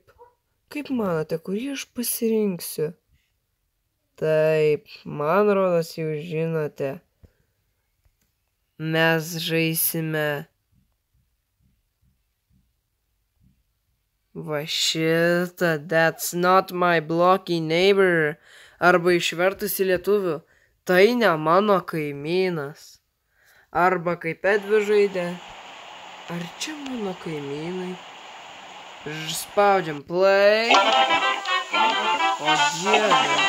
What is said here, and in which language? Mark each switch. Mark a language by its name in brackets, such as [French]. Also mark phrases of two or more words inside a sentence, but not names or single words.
[Lithuanian] Kaip manote, kurį aš pasirinksiu? Taip, man rodos jau žinote. Mes žaisime va šitą That's not my blocky neighbor. Arba išvertus į lietuvių, tai ne mano kaimynas. Arba kaip Edvi žaidė, ar čia mano kaimynai? Spaudžiam play. O dieve.